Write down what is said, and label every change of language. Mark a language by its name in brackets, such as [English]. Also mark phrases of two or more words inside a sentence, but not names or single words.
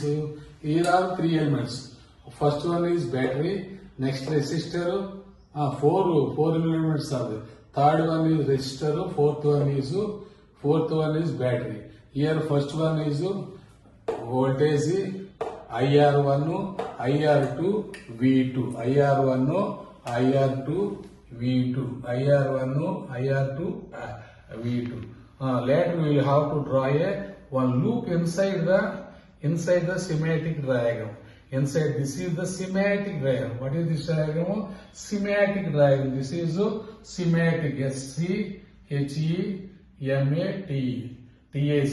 [English] Here are 3 elements. First one is battery, next resistor, 4 elements are there. Third one is resistor, fourth one is battery. Here first one is voltage, IR1, IR2, V2, IR1, IR2, V2, IR1, IR2, V2. Later we will have to draw one loop inside the schematic diagram. Inside, this is the schematic diagram. What is this diagram? Schematic diagram. This is schematic. SCHEMATE. TAC.